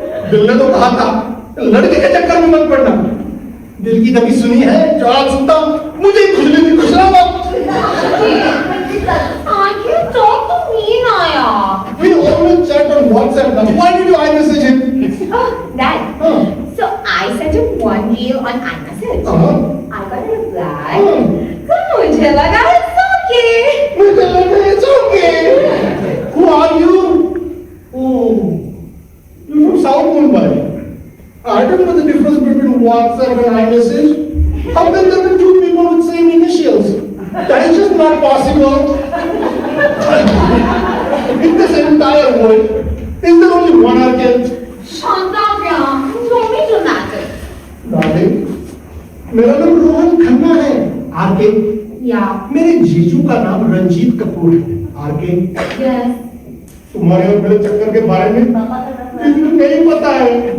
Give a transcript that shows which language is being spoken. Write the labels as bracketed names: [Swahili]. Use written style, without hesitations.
[Hindi] दिल ने तो कहा था लड़के के चक्कर में मत पड़ना. दिल की कभी सुनी है जो आज सुनता हूँ मुझे ही खुजली थी. खुशरा [English] I can't talk to me now, yeah. We always chat on WhatsApp now. Why did you iMessage him? Oh, that. So I sent him one reel on iMessage. I got a reply. So [Hindi] मुझे लगा [English] it's okay. [Hindi] मुझे लगा [English] it's okay. Who are you? Oh, you're from South Mumbai. I don't know the difference between WhatsApp and iMessage. How can there be two people with same initials? That is just not possible. entire world. Is there only one Arkel? Shanta, don't be dramatic. [Hindi] Darling, मेरा नाम रोहन खन्ना है, R K. [English] Yeah. [Hindi] मेरे जीजू का नाम रंजीत कपूर है, R K. [English] Yes. [Hindi] तुम्हारे और मेरे चक्कर के बारे में जीजू को नहीं पता है।